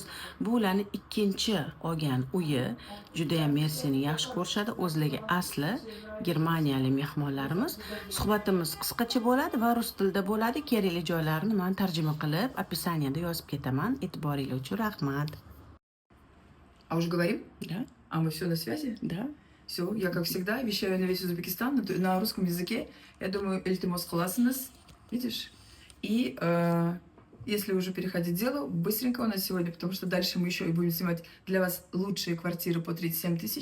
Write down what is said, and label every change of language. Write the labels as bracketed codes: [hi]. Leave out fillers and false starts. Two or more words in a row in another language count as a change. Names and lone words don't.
[uz] Bu ularni ikkinchi olgan uyi, juda ham Mersini yaxshi ko'rishadi. O'zlariga asli Germaniyalik mehmonlarimiz. Suhbatimiz qisqacha bo'ladi va rus tilida bo'ladi. Kerakli joylarini men tarjima qilib, описаниеda yozib ketaman. E'tiboringiz uchun rahmat. [ru] А уже говорим? Да. А мы все на связи? Да. Все, я как всегда вещаю на весь Узбекистан на русском языке. Я думаю, Эльтимос Халасинас, видишь? И если уже переходить к делу, быстренько у нас сегодня, потому что дальше мы еще и будем снимать для вас лучшие квартиры по 37 тысяч.